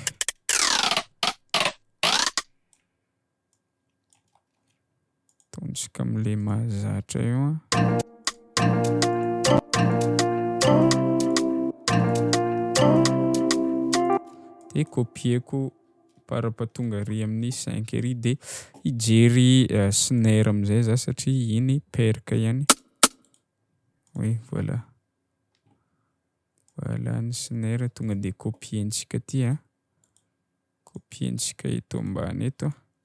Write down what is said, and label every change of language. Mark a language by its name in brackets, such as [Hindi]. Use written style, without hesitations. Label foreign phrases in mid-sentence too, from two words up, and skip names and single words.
[Malagasy] Ataontsika am'le mahazatra io a. De copieko parapatonga arỳ amin'ny 5 arỳ de hijery snare am'zay za satria iny perka ihany. [French] Oui, voilà. [Malagasy] Voilà ny snare tonga de copientsika ty a. Copientsika eto ambany eto.